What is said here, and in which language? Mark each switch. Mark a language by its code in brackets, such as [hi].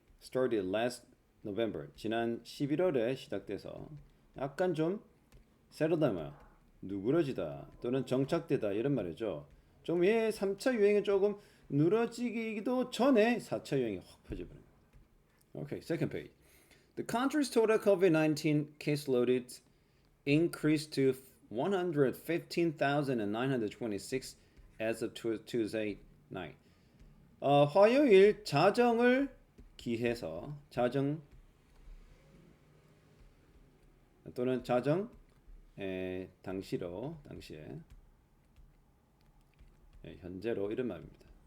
[en] started last November. [ko] 지난 11월에 시작돼서 약간 좀 세르다마, 누그러지다 또는 정착되다 이런 말이죠. 좀 3차 유행이 조금 누러지기도 전에 4차 유행이 확 퍼져버려요. [en] Okay, second page. The country's total COVID-19 caseload increased to 115,926 as of Tuesday night. [ko] 화요일 자정을 기해서 자정 또는 자정 당시에 현재로 이런 말입니다.